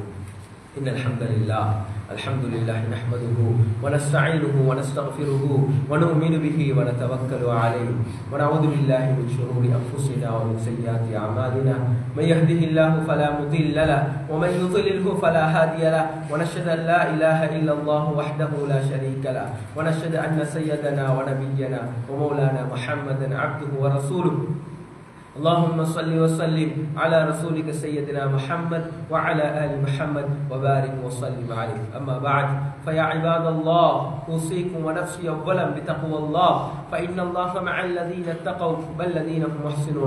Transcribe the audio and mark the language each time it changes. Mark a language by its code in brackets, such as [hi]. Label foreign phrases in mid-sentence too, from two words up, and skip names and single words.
[ar] إن الحمد لله الحمد لله نحمده ونستعينه ونستغفره ونؤمن به ونتوكل عليه ونعوذ بالله من شرور أنفسنا ومن سيئات أعمالنا من يهده الله فلا مضل له ومن يضلله فلا هادي له ونشهد أن لا إله إلا الله وحده لا شريك له ونشهد أن سيدنا ونبينا ومولانا محمدا عبده ورسوله. اللهم صل وسلم على رسولك سيدنا محمد وعلى آل محمد وبارك وسلم عليه. أما بعد، فيا عباد الله، أوصيكم ونفسي أولا بتقوى الله، فإن الله مع الذين اتقوا والذين هم محسنون.